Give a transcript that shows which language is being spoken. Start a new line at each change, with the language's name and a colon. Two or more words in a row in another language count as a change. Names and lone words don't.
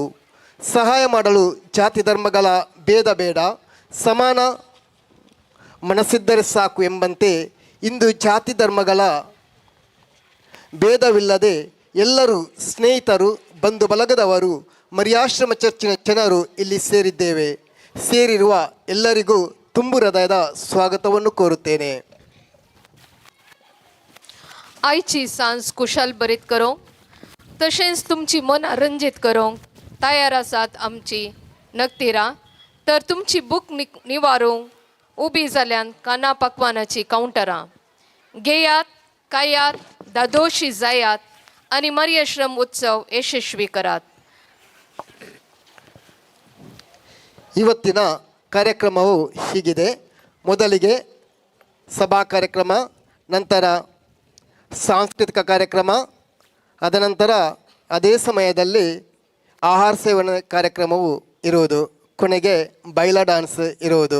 Kannada: ಸಹಾಯ ಮಾಡಲು ಜಾತಿ ಧರ್ಮಗಳ ಭೇದ ಬೇಡ, ಸಮಾನ ಮನಸ್ಸಿದ್ದರೆ ಸಾಕು ಎಂಬಂತೆ ಇಂದು ಜಾತಿ ಧರ್ಮಗಳ ಭೇದವಿಲ್ಲದೆ ಎಲ್ಲರೂ ಸ್ನೇಹಿತರು ಬಂಧು ಬಲಗದವರು ಮರಿಯಾಶ್ರಮ ಚರ್ಚಿನ ಜನರು ಇಲ್ಲಿ ಸೇರಿದ್ದೇವೆ. ಸೇರಿರುವ ಎಲ್ಲರಿಗೂ ತುಂಬು ಹೃದಯದ ಸ್ವಾಗತವನ್ನು ಕೋರುತ್ತೇನೆ.
Konkani: आयची सांज कुशाल बरीत करूंक तशेंच तुमची मनां रंजीत करूंक तयार आसात आमची नक्तीरां. तर तुमची भूक निवारूंक उबी जाल्यान काना पकवानाची कावंटरां घेयात, खायात, दादोशी जायात आनी मरियाश्रम उत्सव यशस्वी करात.
Kannada: ಇವತ್ತಿನ ಕಾರ್ಯಕ್ರಮವು ಹೀಗಿದೆ. ಮೊದಲಿಗೆ ಸಭಾ ಕಾರ್ಯಕ್ರಮ, ನಂತರ ಸಾಂಸ್ಕೃತಿಕ ಕಾರ್ಯಕ್ರಮ, ಅದನಂತರ ಅದೇ ಸಮಯದಲ್ಲಿ ಆಹಾರ ಸೇವನೆ ಕಾರ್ಯಕ್ರಮವು ಇರುವುದು, ಕೊನೆಗೆ ಬೈಲಾ ಡ್ಯಾನ್ಸ್ ಇರುವುದು.